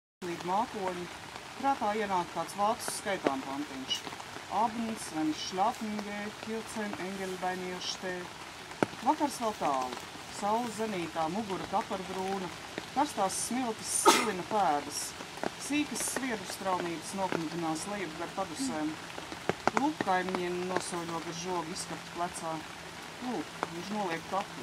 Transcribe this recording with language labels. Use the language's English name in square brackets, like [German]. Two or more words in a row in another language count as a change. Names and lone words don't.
[Latvian] slīd mākoņi, prātā ienāk kāds vācu skaitām pantiņš. [German] Abends, wenn ich schlafen gehe, 14 Engel bei mir steht. [Latvian] Vakars vēl tālu. Saule zenītā, mugura kaparbrūna, karstās smiltis silina pēdas. Sīkas sviedru straumītas noknudinās lejup gar padusēm. Lūk, kaimiņieni nosoļo gar žogu izskaptu plecā. Lūk, viņš noliek kaklu.